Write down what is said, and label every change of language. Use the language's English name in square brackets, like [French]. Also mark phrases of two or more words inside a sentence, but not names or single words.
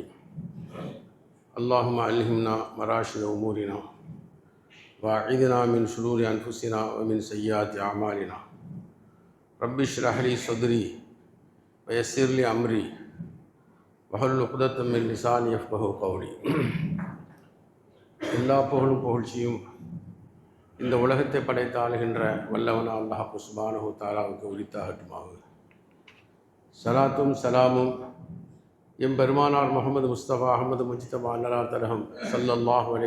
[Arabic] اللهم ألهمنا مراشد أمورنا وأعذنا من شرور أنفسنا ومن سيئات أعمالنا. رب اشرح لي صدري ويسر لي أمري واحلل عقدة من لساني يفقهوا قولي. [Tamil] எல்லா புகழும் புகழ்ச்சியும் இந்த உலகத்தை படைத்து ஆளுகின்ற வல்லவனா அல்லாஹ் [Arabic] سبحانه تعالى [Tamil] உரித்தாகட்டுமாக. சலாத்தும் சலாமும் எம்பெருமானார் முஹம்மது முஸ்தபா அஹமது முஜ்தபா அன்னலார் தலகம் [Arabic] صلى الله عليه